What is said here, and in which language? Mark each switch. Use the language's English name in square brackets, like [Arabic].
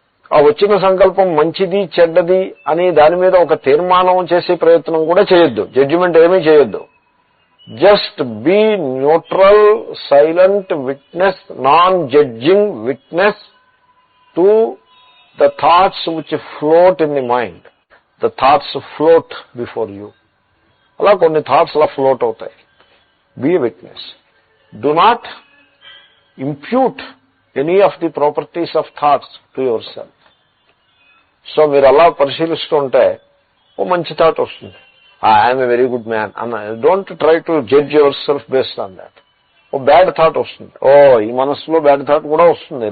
[Telugu] ఆ వచ్చిన సంకల్పం మంచిది చెడ్డది అని దాని మీద ఒక తీర్మానం చేసే ప్రయత్నం కూడా చేయొద్దు. జడ్జిమెంట్ ఏమీ చేయొద్దు. [English] Just be neutral, silent witness, non judging witness to the thoughts which float in the mind. The thoughts float before you. [Telugu] అలా కొన్ని థాట్స్ అలా ఫ్లోట్ అవుతాయి. [English] Be a witness. Do not impute any of the properties of thoughts to your self. [Telugu] So మీరు అలా పరిశీలిస్తుంటే ఓ మంచి thought వస్తుంది, [English] I'm a very good man [Telugu] అన్న. [English] Don't try to judge your self based on that. [Telugu] Oh bad thought వస్తుంది, ఈ మనసులో bad thought కూడా వస్తుంది.